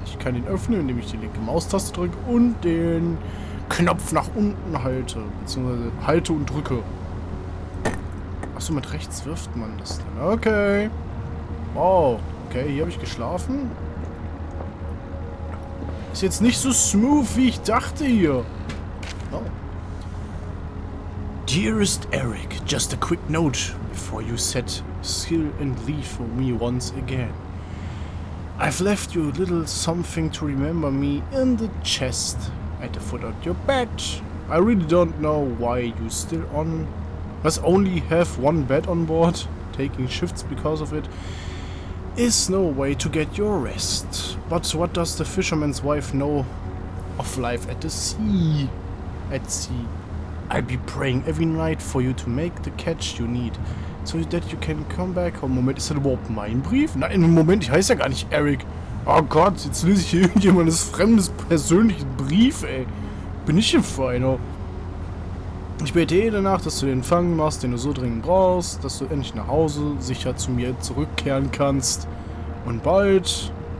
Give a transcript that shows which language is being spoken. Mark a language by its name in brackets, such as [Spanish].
[German] Ich kann ihn öffnen, indem ich die linke Maustaste drücke und den Knopf nach unten halte. Beziehungsweise halte und drücke. Achso, mit rechts wirft man das dann. Okay. Wow. Okay, hier habe ich geschlafen. Ist jetzt nicht so smooth, wie ich dachte hier. Oh. [English] Dearest Eric, just a quick note before you set sail and leave for me once again. I've left you a little something to remember me in the chest at the foot of your bed. I really don't know why you still must only have one bed on board. Taking shifts because of it is no way to get your rest. But what does the fisherman's wife know of life at the sea? At sea. I'll be praying every night for you to make the catch you need, so that you can come back home. [German] Moment, ist das überhaupt mein Brief? Nein, Moment, ich heiße ja gar nicht Eric. Oh Gott, jetzt lese ich hier irgendjemandes fremdes persönlichen Brief, ey. bin ich im Feiner. Ich bete jede Nacht, dass du den Empfang machst, den du so dringend brauchst, dass du endlich nach Hause sicher zu mir zurückkehren kannst. Und bald...